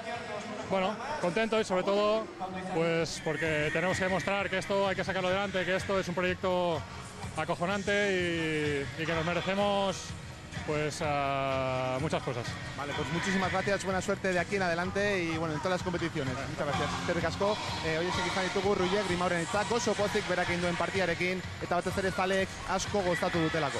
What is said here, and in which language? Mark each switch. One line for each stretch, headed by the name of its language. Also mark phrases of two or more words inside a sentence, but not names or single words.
Spanish: Bueno, contento y sobre todo, pues porque tenemos que demostrar que esto hay que sacarlo adelante, que esto es un proyecto acojonante y que nos merecemos pues muchas cosas. Vale, pues muchísimas gracias, buena suerte de aquí en adelante y bueno, en todas las competiciones. Muchas gracias.
Basque: Eskerrik asko, horiek izan ditugu Ruier Grimauren hitzak, oso pozik berak egin duen partidarekin eta batez ere zaleek asko gozatu dutelako.